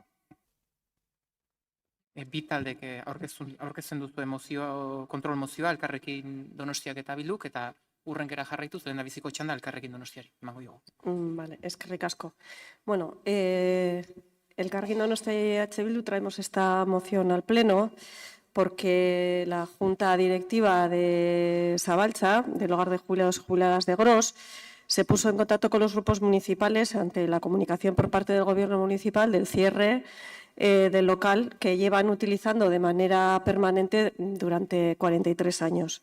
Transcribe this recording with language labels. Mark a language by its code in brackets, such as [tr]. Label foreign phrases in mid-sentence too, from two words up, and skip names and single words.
[eu] Bi taldek aurkezten duzue kontrol mozioa, Elkarrekin Donostiak eta Bilduk, eta hurrenkera jarraituz, lehen da biziko txanda Elkarrekin Donostiari. Emango diogu. Vale, eskerrik asko. [es] Bueno, Elkarrekin Donostia y Bildu traemos esta moción al Pleno porque la Junta Directiva de Zabaltza, del Hogar de Jubilados y Jubiladas de Gros, se puso en contacto con los grupos municipales ante la comunicación por parte del Gobierno municipal del cierre del local que llevan utilizando de manera permanente durante 43 años.